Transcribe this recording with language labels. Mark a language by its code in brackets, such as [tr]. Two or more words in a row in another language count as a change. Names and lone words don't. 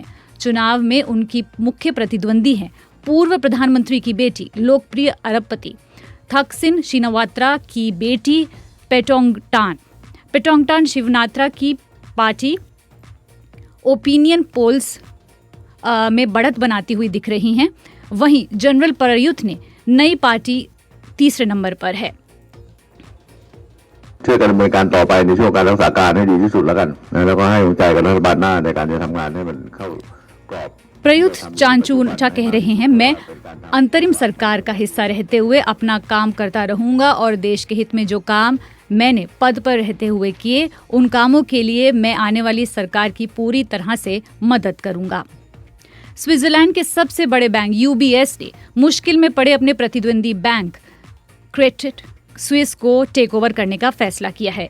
[hi] चुनाव में उनकी मुख्य प्रतिद्वंदी हैं पूर्व प्रधानमंत्री की बेटी, लोकप्रिय अरबपति थकसिन शिनावात्रा की बेटी पेटोंगटान शिवनात्रा की पार्टी [en] opinion polls [hi] में बढ़त बनाती हुई दिख रही हैं। वहीं जनरल प्रयुत ने नई पार्टी तीसरे नंबर पर है। [th] ช่วยกันดำเนินการต่อไปในช่วงการรักษาการให้ดีที่สุดแล้วกันแล้วก็ให้กำลังใจกับรัฐบาลหน้าในการจะทำงานให้มันเข้ากรอบ [hi] प्रयुत चान-ओ-चा कह रहे हैं, मैं अंतरिम सरकार का हिस्सा रहते हुए अपना काम करता रहूंगा और देश के हित में जो काम मैंने पद पर रहते हुए किए, उन कामों के लिए मैं आने वाली सरकार की पूरी तरह से मदद करूंगा। स्विट्जरलैंड के सबसे बड़े बैंक UBS ने मुश्किल में पड़े अपने प्रतिद्वंदी बैंक क्रेडिट स्विस को [en] take over [hi] करने का फैसला किया है।